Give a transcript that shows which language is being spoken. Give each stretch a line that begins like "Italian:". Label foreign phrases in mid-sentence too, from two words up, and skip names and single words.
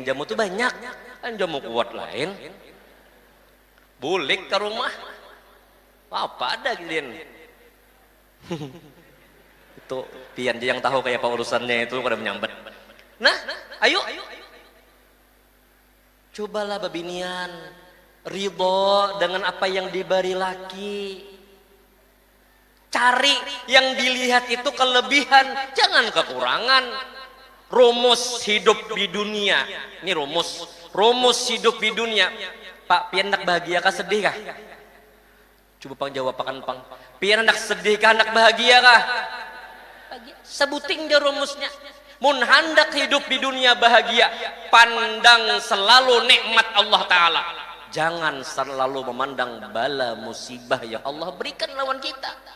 Banjar: Jamu tuh banyak. Kan jamu kuat lain. Bulik ke rumah. Apa ada gilian. Itu pian dia yang tahu kayak apa urusannya itu kada menyambat. Nah, ayo. Cobalah babinian ridho dengan apa yang diberi laki.
Indonesian: Cari yang dilihat itu kelebihan, jangan kekurangan. Rumus hidup di dunia. Ini rumus hidup di dunia. Pak,
Banjar: pian nak bahagia kah sedih kah? Coba pang jawab pakan pang. Pian nak sedih kah, nak bahagia kah? Sebuting dia rumusnya. Mun hendak hidup di dunia bahagia, pandang selalu nikmat Allah Ta'ala.
Indonesian: Jangan selalu memandang bala musibah yang Allah berikan lawan kita.